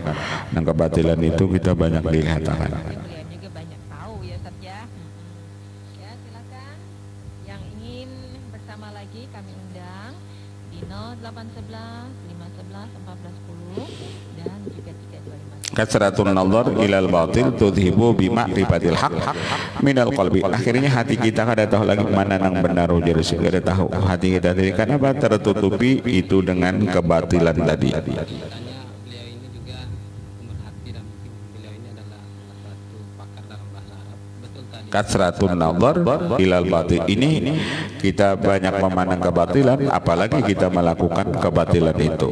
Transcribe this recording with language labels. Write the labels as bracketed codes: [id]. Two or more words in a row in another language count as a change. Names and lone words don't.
[bjn] Nang kebatilan itu kita banyak dilihatakan. Kami undang di 0811 511 1410 dan juga 325. [ar] كثرة النظر إلى الباطل تذهب بمعرفة الحق من القلب. [bjn] Akhirnya hati kita kada tahu lagi mana nang benar, ujar sih kada tahu hati kita tadi karena tertutupi itu dengan kebatilan tadi. [ar] كثرة النظر إلى الباطل, [bjn] ini kita banyak memandang kebatilan, apalagi kita melakukan kebatilan itu.